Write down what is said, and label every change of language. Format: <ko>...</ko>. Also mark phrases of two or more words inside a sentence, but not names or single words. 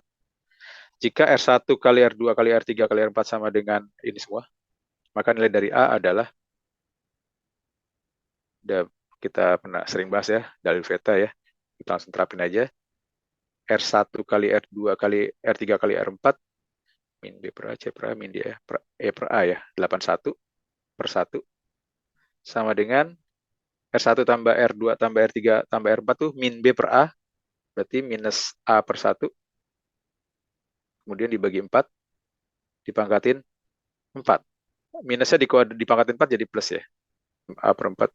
<id>Jika R1 kali R2 kali R3 kali R4 sama dengan ini semua, maka nilai dari A adalah, kita pernah sering bahas ya, dalil Veta ya, kita langsung terapin aja. R1 kali R2 kali R3 kali R4, min B per A, C per A, min D per E per A ya, 81 per 1, sama dengan R1 tambah R2 tambah R3 tambah R4 tuh min B per A berarti minus A per 1, kemudian dibagi 4, dipangkatin 4. Minusnya dipangkatin 4 jadi plus ya, A per 4.</id>